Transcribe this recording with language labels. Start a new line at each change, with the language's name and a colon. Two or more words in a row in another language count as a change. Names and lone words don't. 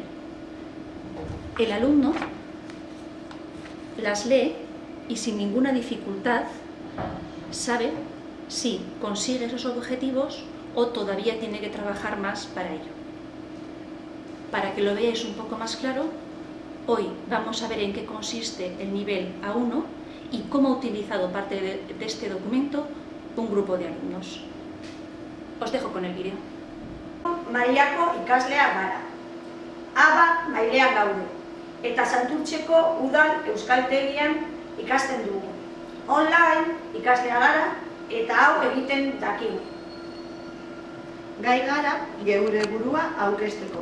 Spanish: El alumno las lee y sin ninguna dificultad sabe si consigue esos objetivos o todavía tiene que trabajar más para ello. Para que lo veáis un poco más claro, hoy vamos a ver en qué consiste el nivel A1 y cómo ha utilizado parte de este documento un grupo de alumnos. Os dejo con el vídeo.
Basque: Mailako ikaslea gara. Aba mailean gaude, eta Santurtzeko udal euskaltegian ikasten dugu. Online ikaslea gara eta hau egiten dakigu. Gai gara geure burua aurkezteko.